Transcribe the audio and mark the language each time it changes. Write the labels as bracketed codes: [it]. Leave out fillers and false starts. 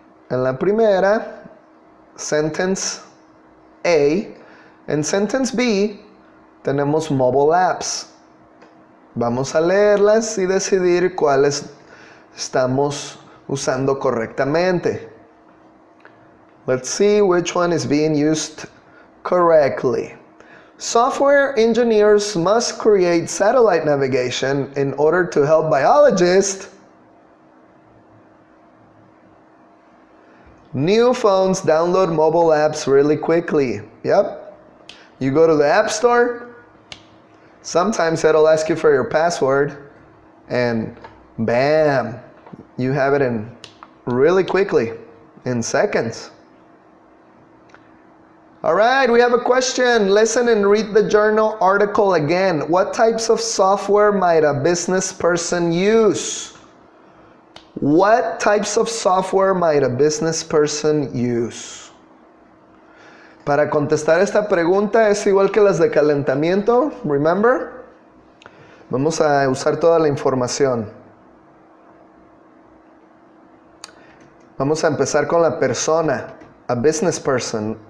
[es] En la primera, sentence A. En sentence B, tenemos mobile apps. Vamos a leerlas y decidir cuáles estamos usando correctamente. [en] Let's see which one is being used correctly. Software engineers must create satellite navigation in order to help biologists. New phones download mobile apps really quickly. Yep. You go to the App Store. Sometimes it'll ask you for your password. And bam, you have it in really quickly, in seconds. All right, we have a question. Listen and read the journal article again. What types of software might a business person use? What types of software might a business person use? [es] Para contestar esta pregunta es igual que las de calentamiento, [en] remember? [es] Vamos a usar toda la información. Vamos a empezar con la persona, [en] a business person.